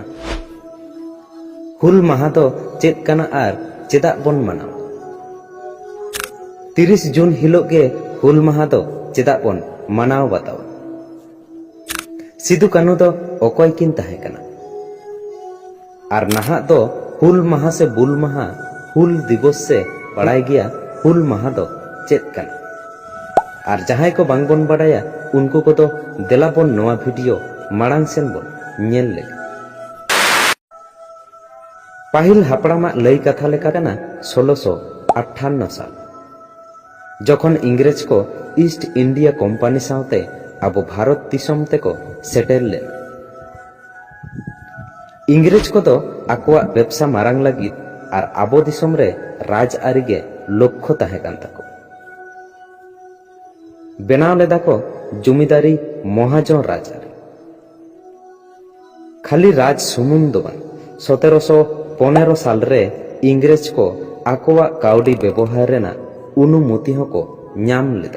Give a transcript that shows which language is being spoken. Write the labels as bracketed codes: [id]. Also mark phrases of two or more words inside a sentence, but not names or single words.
[sat] হুল মাহা ᱫᱚ ᱪᱮᱫ ᱠᱟᱱᱟ ᱟᱨ ᱪᱮᱫᱟᱜ ᱵᱚᱱ ᱢᱟᱱᱟᱣᱟ? 30 ᱡᱩᱱ ᱦᱤᱞᱳᱜ ᱜᱮ হুল মাহা ᱫᱚ ᱪᱮᱫᱟᱜ ᱵᱚᱱ ᱢᱟᱱᱟᱣ ᱵᱟᱛᱟᱣᱟ? ᱥᱤᱫᱩ ᱠᱟᱹᱱᱩ ᱫᱚ ᱚᱠᱚᱭ ᱠᱤᱱ ᱛᱟᱦᱮᱸ ᱠᱟᱱᱟ? ᱟᱨ ᱱᱟᱦᱟᱜ ᱫᱚ হুল মাহা ᱥᱮ বুল মাহা হুল দিবস ᱥᱮ ᱵᱟᱲᱟᱭ ᱜᱮᱭᱟ হুল মাহা ᱫᱚ ᱪᱮᱫ ᱠᱟᱱᱟ? ᱟᱨ ᱡᱟᱦᱟᱸᱭ ᱠᱚ ᱵᱟᱝᱵᱚᱱ ᱵᱟᱲᱟᱭᱟ ᱩᱱᱠᱩ ᱠᱚᱫᱚ ᱫᱮᱞᱟ ᱵᱚᱱ ᱱᱚᱣᱟ ᱵᱷᱤᱰᱤᱭᱳ ᱢᱟᱲᱟᱝ ᱥᱮᱱ ᱵᱚᱱ ᱧᱮᱞ ᱞᱮᱜᱮ। ᱯᱟᱹᱦᱤᱞ ᱦᱟᱯᱲᱟᱢᱟᱜ ᱞᱟᱹᱭ ᱠᱟᱛᱷᱟ ᱞᱮᱠᱟ ᱠᱟᱱᱟ 1658 ᱥᱟᱞ ᱡᱚᱠᱷᱚᱱ ᱤᱝᱨᱮᱡᱽ ᱠᱚ ᱤᱥᱴ ᱤᱱᱰᱤᱭᱟ ᱠᱳম্ᱯᱟᱱᱤ ᱥᱟᱶᱛᱮ ᱟᱵᱚ ᱵᱷᱟᱨᱚᱛ ᱫᱤᱥᱚᱢ ᱛᱮᱠᱚ ᱥᱮᱴᱮᱨ ᱞᱮᱱᱟ। ᱤᱝᱨᱮᱡᱽ ᱠᱚᱫᱚ ᱟᱠᱚᱣᱟᱜ ᱵᱮᱵᱥᱟ ᱢᱟᱨᱟᱝ ᱞᱟᱹᱜᱤᱫ ᱟᱨ ᱟᱵᱚ ᱫᱤᱥᱚᱢ ᱨᱮ ᱨᱟᱡᱽ ᱟᱹᱨᱤ ᱜᱮ লক্ষ্য তাহে কান তাকো। বেনাও লেদা কো জমিদারি মহাজন রাজ আরি। খালি রাজ সুমুং দো বাং 1715 সাল রে ইংরেজ কো আকোয়া কাউডি ব্যবহার রেনা অনুমতি হকো ᱧᱟᱢ লেদা।